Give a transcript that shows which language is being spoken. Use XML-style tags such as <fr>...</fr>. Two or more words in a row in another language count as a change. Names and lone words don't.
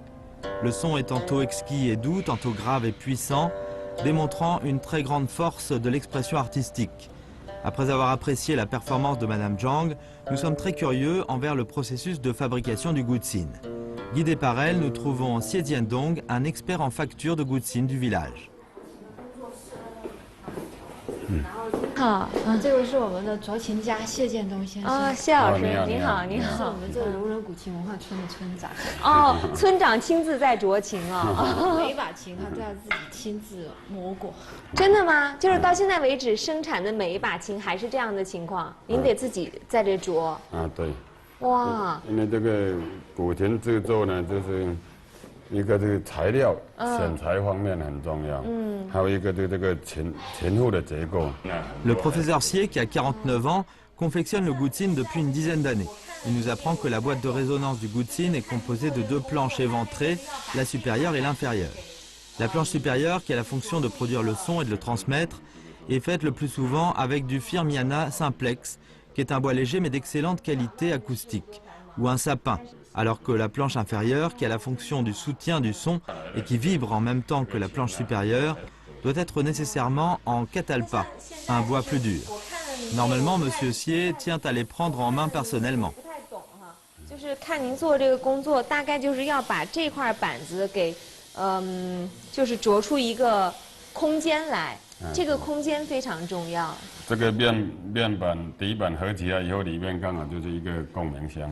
<fr>Le son est tantôt exquis et doux, tantôt grave et puissant, démontrant une très grande force de l'expression artistique. Après avoir apprécié la performance de Madame Zhang, nous sommes très curieux envers le processus de fabrication du gutsin. Guidés par elle, nous trouvons Xie Jiandong, un expert en facture de gutsin du village.</fr> <zh>好，这位是我们的卓琴家谢建东先生。谢老师，您好，您好。是我们这个卢人古琴文化村的村长。村长亲自在酌琴啊。每一把琴他都要自己亲自摸过。真的吗？就是到现在为止生产的每一把琴还是这样的情况，您得自己在这酌。对。哇。因为这个古琴制作呢，就是一个这个材料选材方面很重要，还有一个对这个琴腹的结构。</zh> <fr>Le professeur Xie, qui a 49 ans, confectionne le gutsin depuis une dizaine d'années. Il nous apprend que la boîte de résonance du gutsin est composée de deux planches éventrées, la supérieure et l'inférieure. La planche supérieure, qui a la fonction de produire le son et de le transmettre, est faite le plus souvent avec du Firmiana simplex, qui est un bois léger mais d'excellente qualité acoustique, ou un sapin, alors que la planche inférieure, qui a la fonction du soutien du son et qui vibre en même temps que la planche supérieure, doit être nécessairement en catalpa, un bois plus dur. Normalement, Monsieur Xie tient à les prendre en main personnellement.</fr> <zh>就是看您做这个工作，大概就是要把这块板子给，就是琢出一个空间来，这个空间非常重要。这个面板底板合起来以后，里面刚好就是一个共鸣箱。</zh>